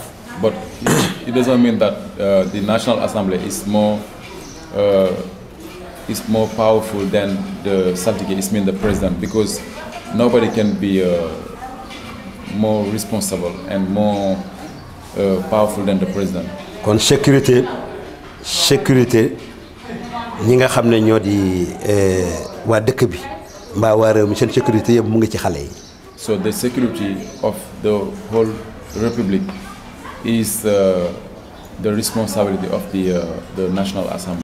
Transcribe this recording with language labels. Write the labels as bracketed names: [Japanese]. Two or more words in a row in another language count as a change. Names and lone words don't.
[English] But it doesn't mean that the National Assembly is more powerful than the saltige. It means the president, because nobody can be more responsible and more powerful than the president. [Wolof] kon sécurité ñi nga xam ne ñoo di waa dëkk bi mbaa waa réew mi seen sécurité yëpp mu ngi ci xale yi. [English] So the security of the whole republic is the responsibility of the National Assembly.